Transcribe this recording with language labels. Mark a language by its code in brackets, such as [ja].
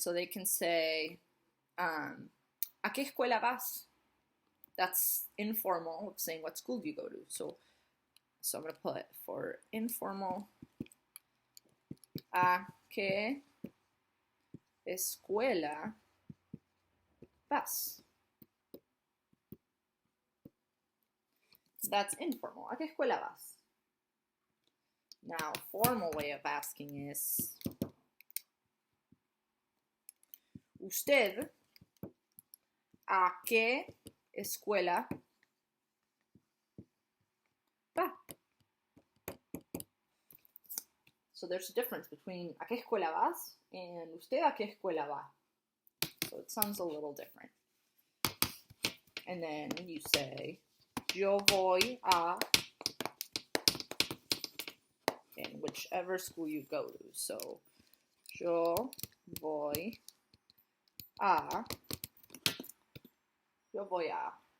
[en] So they can say, [es] ¿a qué escuela vas? [en] That's informal of saying what school do you go to. So I'm going to put for informal, [es] ¿a qué escuela vas? [en] That's informal. [es] ¿A qué escuela vas? [en] Now, formal way of asking is, [es] ¿usted a qué escuela va? [en] So there's a difference between [es] ¿a qué escuela vas? And ¿usted a qué escuela va? [en] So it sounds a little different. And then you say, [es] yo voy a, [en] and whichever school you go to. [es] So, yo voy a, yo voy a.